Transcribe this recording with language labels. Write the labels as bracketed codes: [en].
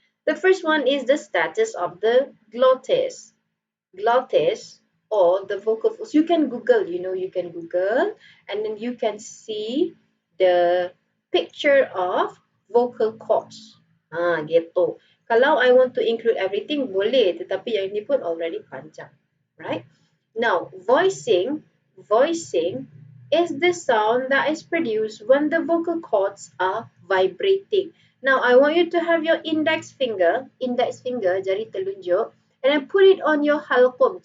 [en] The first one is the status of the glottis. Glottis or the vocal folds. You can Google, you can Google and then you can see the picture of vocal cords. [ms] Gitu. Kalau [en] I want to include everything, [ms] boleh. Tetapi yang ini pun [en] already [ms] panjang. [en] Right? Now, voicing is the sound that is produced when the vocal cords are vibrating. Now, I want you to have your index finger, [ms] jari telunjuk, [en] and then put it on your halqum.